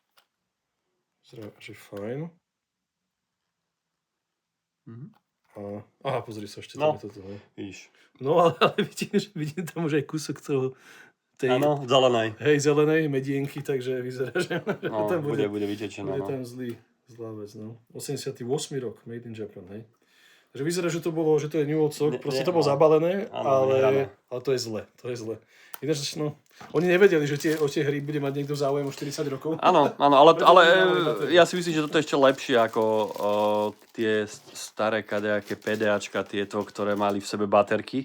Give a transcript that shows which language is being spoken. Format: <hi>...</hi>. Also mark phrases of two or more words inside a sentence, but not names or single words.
<sk>Aha, pozri sa, ešte tam je toto. Vidíš. No, ale vidím tam už aj kúsok toho áno, zelenej. Hej, zelenej medienky, takže vyzerá, že tam bude vytečená. Bude tam zlá vec, no. 88. rok,</sk> <en>made in Japan,</en> <sk>hej. Takže vyzerá, že to je</sk> <en>New Old Stock,</en> <sk>proste to bolo zabalené, ale to je zle. Ináč, no, oni nevedeli, že o tie hry bude mať niekto záujem o 40 rokov. Áno, ale ja si myslím, že toto je ešte lepšie ako tie staré kadejaké PDAčka, tieto, ktoré mali v sebe baterky.</sk>